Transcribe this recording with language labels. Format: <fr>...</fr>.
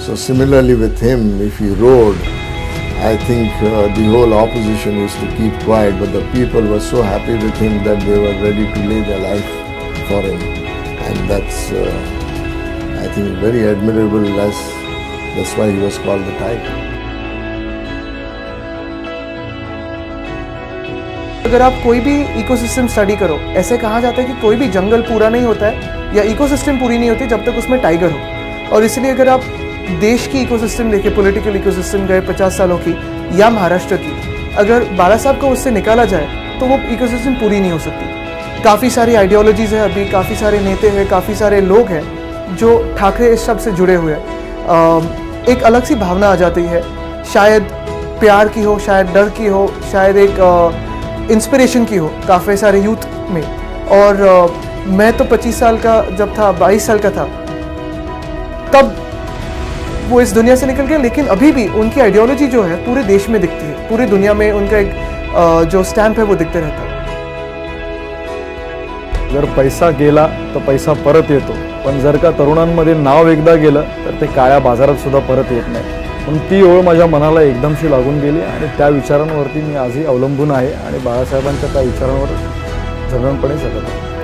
<en>So similarly with him, if he roared, I think the whole opposition used to keep quiet, but the people were so happy with him that they were ready to lay their life for him. And that's, I think, very admirable. That's why he was called the tiger.</en> <hi>अगर आप कोई भी ecosystem study करो, ऐसे कहा जाता है कि कोई भी जंगल पूरा नहीं होता है या इकोसिस्टम पूरी नहीं होती जब तक उसमें टाइगर हो. और इसलिए अगर आप देश की इकोसिस्टम देखें, पॉलिटिकल इकोसिस्टम गए 50 सालों की या महाराष्ट्र की, अगर बाला साहब को उससे निकाला जाए तो वो इकोसिस्टम पूरी नहीं हो सकती. काफ़ी सारी आइडियोलॉजीज़ है, अभी काफ़ी सारे नेता हैं, काफ़ी सारे लोग हैं जो ठाकरे इस शब्द से जुड़े हुए हैं. एक अलग सी भावना आ जाती है, शायद प्यार की हो, शायद डर की हो, शायद एक इंस्पिरेशन की हो काफ़ी सारे यूथ में. और मैं तो 25 साल का जब था, 22 साल का था, तब वो इस दुनिया से निकल गए, लेकिन अभी भी उनकी आइडियोलॉजी जो है पूरे देश में दिखती है, पूरी दुनिया में उनका एक जो स्टैम्प है वो दिखते रहता है.</hi> <mr>जर पैसा गेला तर पैसा परत येतो, पण जर का तरुणांमध्ये नाव एकदा गेलं तर ते काळ्या बाजारात सुद्धा परत येत नाही. पण ती ओळ माझ्या मनाला एकदमशी लागून गेली आणि त्या विचारांवरती मी आजही अवलंबून आहे आणि बाळासाहेबांच्या त्या विचारांवर जगणपणे जगत आहे.</mr>